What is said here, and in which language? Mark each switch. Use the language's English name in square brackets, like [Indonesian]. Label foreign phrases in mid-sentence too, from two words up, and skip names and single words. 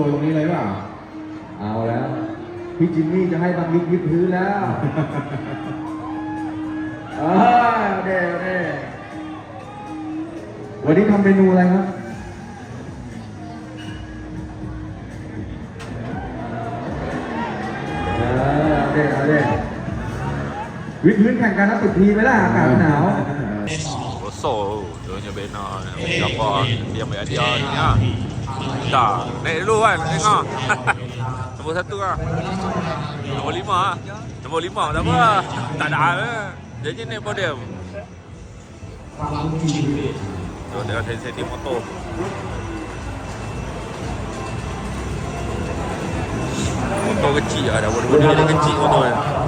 [Thai] วิดพื้นเลยไหมวิดพื้นโชว์ตรงนี้เลยเปล่าเอาแล้วพี่จิมมี่จะให้บังลิกยึดพื้นแล้วเด้วันนี้ทำเมนูอะไรครับเอาเด้วิดพื้นแข่งกันนะติดทีไปแล้วอากาศหนาว [Malay] Rosso Dia bena Gambar Dia ambil hadiah ni lah Dah Naik dulu kan Tengok Nombor 1 lah Nombor 5 lah Nombor 5 tak apa lah Tak ada lah Dia je naik podium Tuh tengok setting motor Motor kecil lah dah bodi dia kecil motor kan